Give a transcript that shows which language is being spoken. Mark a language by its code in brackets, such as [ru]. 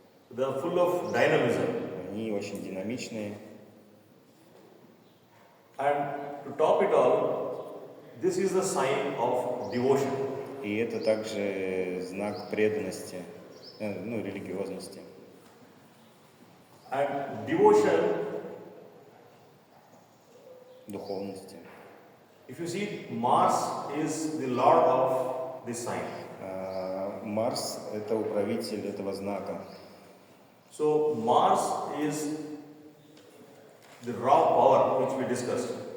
[en] They are full of dynamism. [ru] Они очень динамичные. [en] And to top it all, this is the sign of devotion. [ru] И это также знак преданности, религиозности. [en] And devotion, [ru] Духовности. [en] if you see, Mars is the lord of this sign. [ru] Марс – это управитель этого знака. [en] So Mars is the raw power which we discussed.